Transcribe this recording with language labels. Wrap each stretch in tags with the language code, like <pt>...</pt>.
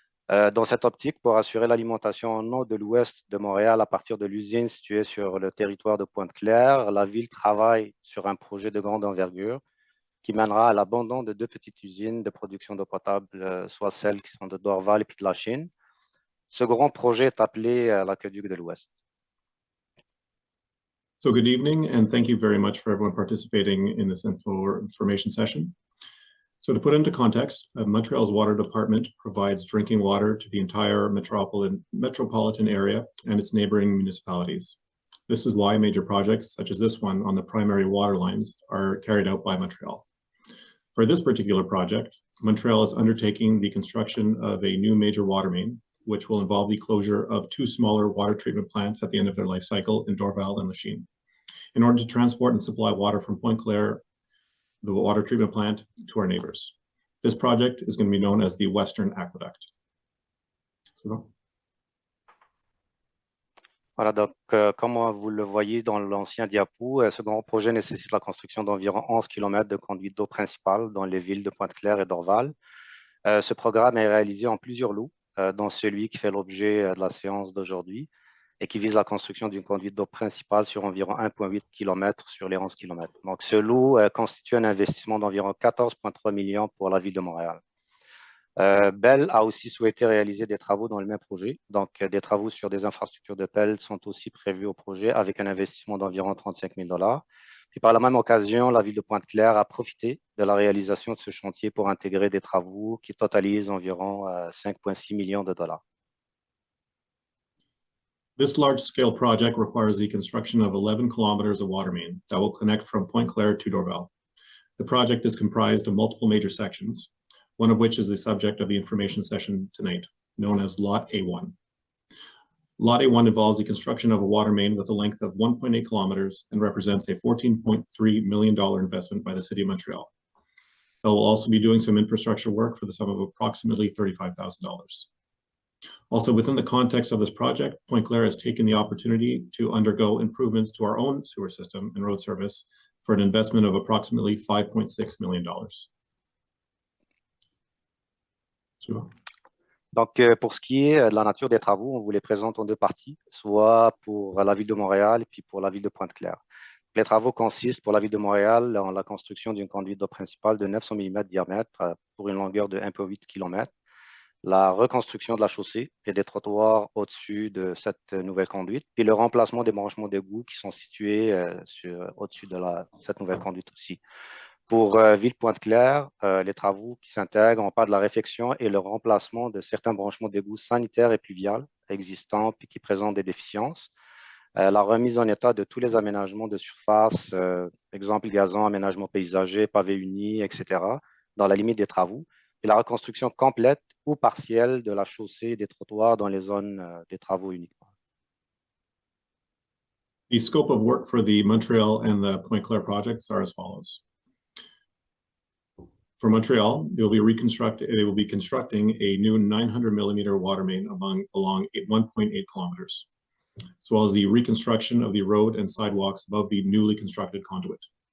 <fr>Dans cette optique, pour assurer l'alimentation en eau de l'ouest de Montréal à partir de l'usine située sur le territoire de Pointe-Claire, la Ville travaille sur un projet de grande envergure qui mènera à l'abandon de 2 petites usines de production d'eau potable, soit celles qui sont de Dorval et puis de la Chine. Ce grand projet est appelé l'aqueduc de l'Ouest.</fr> <en>So good evening, and thank you very much for everyone participating in this information session. So to put into context, Montreal's water department provides drinking water to the entire metropolitan area and its neighboring municipalities. This is why major projects such as this one on the primary water lines are carried out by Montreal. For this particular project, Montreal is undertaking the construction of a new major water main, which will involve the closure of 2 smaller water treatment plants at the end of their life cycle in Dorval and Lachine, in order to transport and supply water from Pointe-Claire, the water treatment plant, to our neighbors. This project is going to be known as the Western Aqueduct.</en> <fr>Voilà, donc comme vous le voyez dans l'ancien diapo, ce grand projet nécessite la construction d'environ 11 km de conduite d'eau principale dans les villes de Pointe-Claire et Dorval. Ce programme est réalisé en plusieurs lots, dont celui qui fait l'objet de la séance d'aujourd'hui et qui vise la construction d'une conduite d'eau principale sur environ 1,8 km sur les 11 km. Donc, ce lot constitue un investissement d'environ 14,3 millions pour la Ville de Montréal. Bell a aussi souhaité réaliser des travaux dans le même projet. Donc, des travaux sur des infrastructures de pelle sont aussi prévus au projet avec un investissement d'environ 35 000 $. Puis, par la même occasion, la Ville de Pointe-Claire a profité de la réalisation de ce chantier pour intégrer des travaux qui totalisent environ 5,6 millions de $.</fr> <en>This large-scale project requires the construction of 11 kilometers of water main that will connect from Pointe-Claire to Dorval. The project is comprised of multiple major sections, one of which is the subject of the information session tonight, known as Lot A1. Lot A1 involves the construction of a water main with a length of 1.8 kilometers and represents a $14.3 million investment by the City of Montreal. They will also be doing some infrastructure work for the sum of approximately $35,000. Also, within the context of this project, Pointe-Claire has taken the opportunity to undergo improvements to our own sewer system and road service for an investment of approximately $5.6 million.</en> <fr>Donc, pour ce qui est de la nature des travaux, on vous les présente en 2 parties, soit pour la Ville de Montréal et puis pour la Ville de Pointe-Claire. Les travaux consistent pour la Ville de Montréal en la construction d'une conduite d'eau principale de 900 mm de diamètre pour une longueur de 1,8 km, la reconstruction de la chaussée et des trottoirs au-dessus de cette nouvelle conduite, puis le remplacement des branchements d'égout qui sont situés au-dessus de cette nouvelle conduite aussi. Pour Ville Pointe-Claire, les travaux qui s'intègrent en part de la réfection et le remplacement de certains branchements d'égout sanitaires et pluviales existants puis qui présentent des déficiences, la remise en état de tous les aménagements de surface, exemple gazon, aménagement paysager, pavé uni, etc., dans la limite des travaux, et la reconstruction complète ou partielle de la chaussée et des trottoirs dans les zones des travaux uniquement.</fr> <en>The scope of work for the Montreal and the Pointe-Claire projects are as follows. For Montreal, they will be constructing a new 900 millimeter water main along 1.8 kilometers, as well as the reconstruction of the road and sidewalks above the newly constructed conduit.</en>